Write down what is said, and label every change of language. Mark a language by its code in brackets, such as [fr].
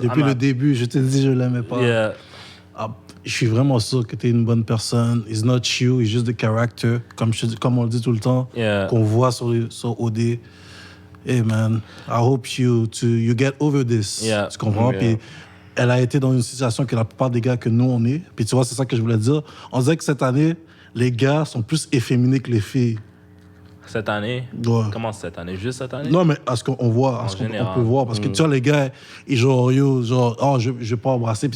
[fr] Depuis le début, je te dis, je l'aimais pas. [en] Yeah. [fr] Je suis vraiment sûr que tu es une bonne personne. [en] It's not you, it's just the character, [fr] comme on le dit tout le temps, qu'on voit sur OD. [en] Hey man, I hope you get over this. [fr] Tu comprends? Puis elle a été dans une situation que la plupart des gars que nous on est. Puis tu vois, c'est ça que je voulais dire. On dirait que cette année, les gars sont plus efféminés que les filles. Cette année? Ouais. Comment cette année? Juste cette année? Non, mais à ce qu'on voit, on peut voir. Parce que tu vois, les gars, ils genre, je vais pas embrasser.